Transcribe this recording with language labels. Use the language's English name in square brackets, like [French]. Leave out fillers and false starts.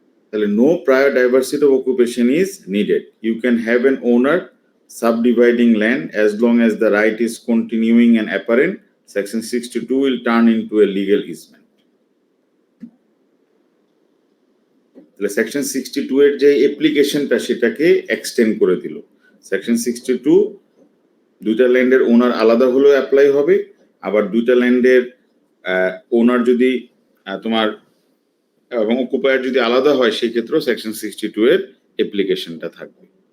[Bangla] তাহলে [English] No prior diversity of occupation is needed, you can have an owner subdividing land as long as the right is continuing and apparent. Section 62 will turn into a legal easement. [Bangla] তাহলে section 62 এর যে অ্যাপ্লিকেশনটা সেটাকে extend করে দিল। Section 62 দুইটা ল্যান্ডের ওনার আলাদা হলেও অ্যাপ্লাই হবে, আবার দুইটা ল্যান্ডের ওনার যদি তোমার এবং অকুপায়ার যদি আলাদা হয় সেই ক্ষেত্রেও সেকশন 62 এর অ্যাপ্লিকেশনটা থাকবে।